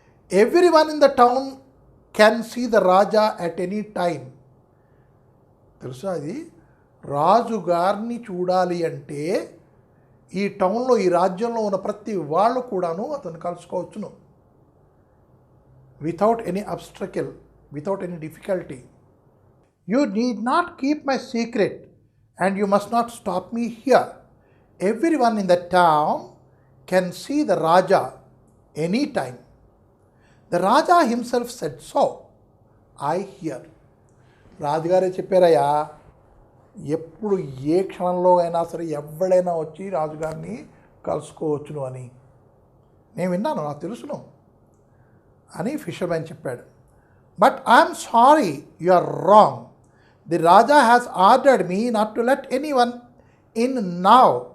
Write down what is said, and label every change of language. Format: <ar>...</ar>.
<en>Everyone in the town can see the Raja at any time.</en> <te>తెలుసా, అది రాజుగారిని చూడాలి అంటే ఈ టౌన్లో, ఈ రాజ్యంలో ఉన్న ప్రతి వాళ్ళు కూడాను అతను కలుసుకోవచ్చును,</te> <en>Without any obstacle, without any difficulty. You need not keep my secret and you must not stop me here. Everyone in the town can see the Raja anytime. The Raja himself said so. I hear.</en> <te>రాజుగారే చెప్పారయ్యా, ఎప్పుడు ఏ క్షణంలో అయినా సరే ఎవడైనా వచ్చి రాజుగారిని కలుసుకోవచ్చును అని నేను విన్నాను, నాకు తెలుసును అని ఫిషర్మ్యాన్ చెప్పాడు.</te> <en>But I'm sorry, you are wrong. The Raja has ordered me not to let anyone in now.</en>